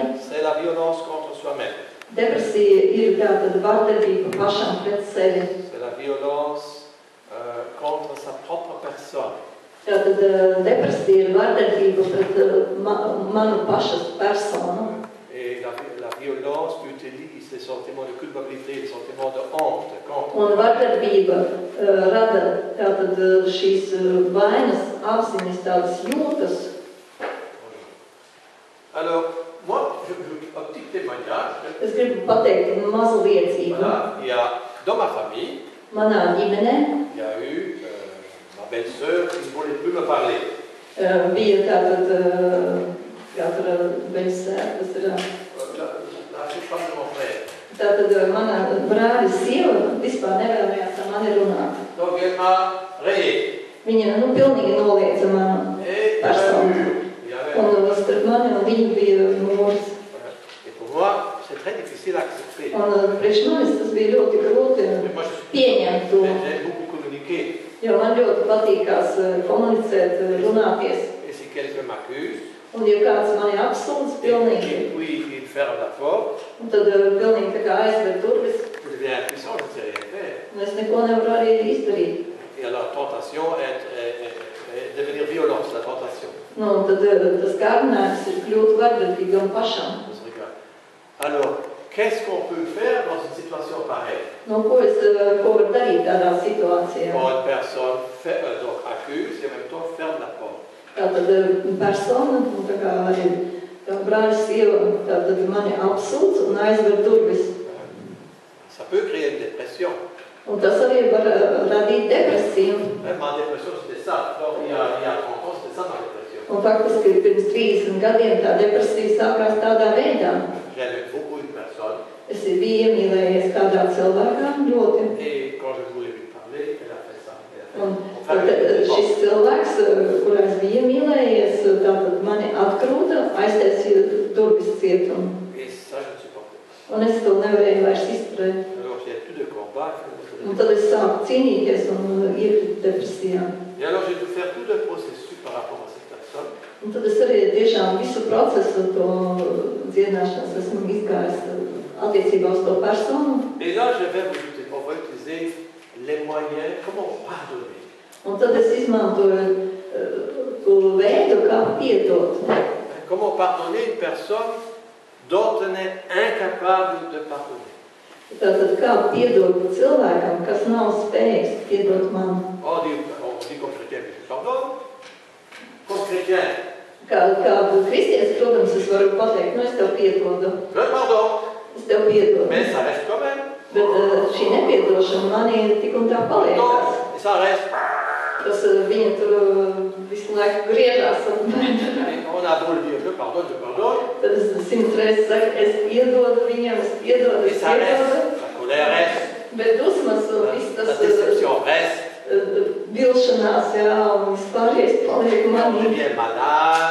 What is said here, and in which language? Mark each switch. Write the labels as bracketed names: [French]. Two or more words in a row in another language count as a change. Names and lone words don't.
[French] c'est la violence contre soi-même. [Latvian] Depresija ir tātad vardarbība pašam pret sevi. [French] C'est la violence contre sa propre personne. [Latvian] Tātad depresija ir vardarbība pret manu pašas personu. [French] Et la violence utilise les sentiments de culpabilité, les sentiments de honte. [Latvian] Un vardarbība rada tātad šīs vainas apziņas, tādas jūtas. [French] Alors, moi, un petit témoignage. [Latvian] Es gribu pateikt mazu liecību. [French] Voilà, il y a dans ma famille, [Latvian] Manā ģimenē [French] il y a eu ma belle-sœur qui ne voulait plus me parler. [Latvian] Bija tātad, kā tur beidzsēta, tas ir. [French] La femme de mon frère. [Latvian] Tātad mana brāļa sieva vispār nevēlējās ar mani runāt. [French] Donc elle m'a rayé. [Latvian] Viņa pilnīgi noliedza manu personu. Un starp mani un viņu bija mūrs. [French] Et pour moi, c'est très difficile à accepter. [Latvian] Un priekš manis tas bija ļoti grūti pieņemt to. [French] J'aime beaucoup communiquer. [Latvian] Jo man ļoti patīkās komunicēt, runāties. [French] Et si quelqu'un m'accuse, [Latvian] Un ja kāds mani apsūdz pilnīgi, [French] et puis il ferme la porte, [Latvian] un tad pilnīgi tā kā aizver durvis, [French] je deviens impuissant, je ne sais rien faire. [Latvian] un es neko nevaru arī izdarīt. [French] Et alors la tentation est devenir violent, c'est la tentation. [Latvian] Nu, un tad tas kārdinājums ir kļūt vardarbīgam pašam. [French] On se regarde. Alors, qu'est-ce qu'on peut faire dans une situation pareille? [Latvian] Nu, ko var darīt tādā situācijā? [French] Quand une personne donc accuse et en même temps ferme la porte. [Latvian] Tātad persona, un tā kā arī brāļa sieva, tātad mani apsūdz un aizver durvis. [French] Ça peut créer une dépression. [Latvian] Un tas arī var radīt depresiju. [French] Ma dépression, c'était ça. Alors, il y a 30 ans, c'était ça ma dépression. [Latvian] Un faktiski pirms 30 gadiem tā depresija sākās tādā veidā. [French] J'aimais beaucoup une personne. [Latvian] Es biju iemīlējies kādā cilvēkā ļoti. [French] Et quand je voulais lui parler, elle a fait ça. [Latvian] Un tad šis cilvēks, kurā es biju iemīlējies, tātad mani atkrūta, aiztaisīja durvis cietumu. [French] Et ça, je ne supportais pas. [Latvian] Un es to nevarēju vairs izturēt. [French] Alors, j'ai plus de combat. [Latvian] Un tad es sāku cīnīties un iekrīt depresijā. [French] Et alors, j'ai dû faire tout le processus par rapport à cette personne. [Latvian] Un tad es arī tiešām visu procesu to dziedināšanas esmu izgājis attiecībā uz to personu. [French] Et là, on va utiliser les moyens, comment pardonner. [Latvian] Un tad es izmantoju to veidu, kā piedot. [French] Comment pardonner une personne dont on est incapable de pardonner. [Latvian] Tātad kā piedot cilvēkam, kas nav spējīgs piedot man. [French] On dit comme chrétien, je pardonne. Comme chrétien. [Latvian] Kā kristietis, protams, es varu pateikt, nu es tev piedodu. [French] Je pardonne. [Latvian] Es tev piedodu. [French] Mais ça reste quand même. [Latvian] Bet šī nepiedošana manī tik un tā paliekās. [French] Et ça reste. [Latvian] Tas viņa tur visu laiku griežās apmēram. [French] On a beau le dire, je pardonne. [Latvian] Tad es 100 reizes saku, es piedodu viņam, es piedodu. [French] Et ça reste. La colère reste. [Latvian] Bet dusmas un viss tas [French] La déception reste. [Latvian] vilšanās, jā, un vispārējais paliek [French] On [Latvian] manī. [French] devient malade.